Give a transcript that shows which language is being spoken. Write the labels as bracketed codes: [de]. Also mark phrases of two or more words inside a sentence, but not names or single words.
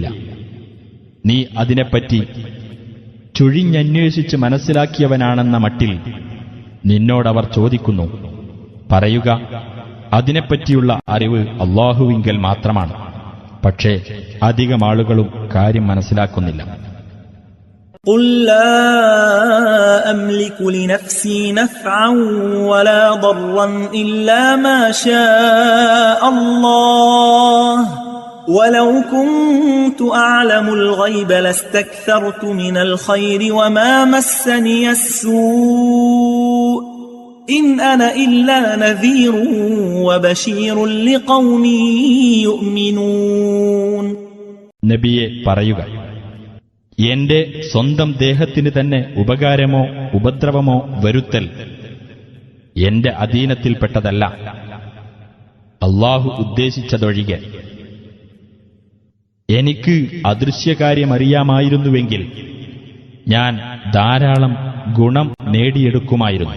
[ml] നീ അതിനെപ്പറ്റി ചുഴിഞ്ഞന്വേഷിച്ച് മനസ്സിലാക്കിയവനാണെന്ന മട്ടിൽ നിന്നോടവർ ചോദിക്കുന്നു. പറയുക, അതിനെപ്പറ്റിയുള്ള അറിവ് അല്ലാഹുവിങ്കൽ മാത്രമാണ്. പക്ഷേ അധികം ആളുകളും കാര്യം മനസ്സിലാക്കുന്നില്ല. [ar] قل لا أملك لنفسي نفعا ولا ضرا إلا ما شاء الله ولو كنت أعلم الغيب لاستكثرت من الخير وما مسني السوء إن أنا إلا نذير وبشير لقوم يؤمنون. [ml] നബിയെ പറയുക, എന്റെ സ്വന്തം ദേഹത്തിന് തന്നെ ഉപകാരമോ ഉപദ്രവമോ വരുത്തൽ എന്റെ അധീനത്തിൽപ്പെട്ടതല്ല, അല്ലാഹു ഉദ്ദേശിച്ചതൊഴികെ. എനിക്ക് അദൃശ്യകാര്യമറിയാമായിരുന്നുവെങ്കിൽ ഞാൻ ധാരാളം ഗുണം നേടിയെടുക്കുമായിരുന്നു.